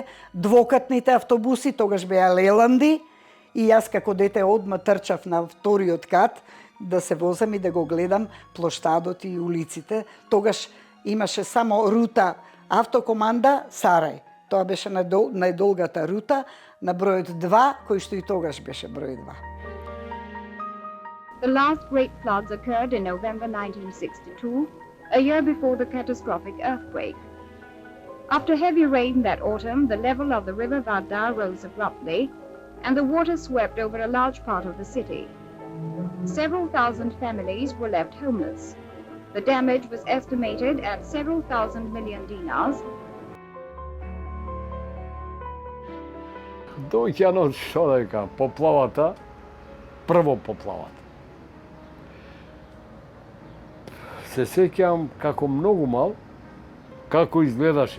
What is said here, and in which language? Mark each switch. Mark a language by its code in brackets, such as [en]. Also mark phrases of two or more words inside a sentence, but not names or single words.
[mk] двокатните автобуси, тогаш беа Леланди, и јас како дете одма трчав на вториот кат да се возам и да го гледам плоштадот и улиците. Тогаш имаше само рута автокоманда Сарај. Тоа беше најдолгата рута на бројот 2, кој што и тогаш беше број 2. [en] The last great floods occurred in November 1962, a year before the catastrophic earthquake. After heavy rain that autumn, the level of the river Vardar rose abruptly, and the water swept over a large part of the city. Several thousand families were left homeless. The damage was estimated at several thousand million dinars. [mk] Доаѓаат, што да кажам, поплавата, прво поплавата. Се сеќавам како многу мал, како изгледаше.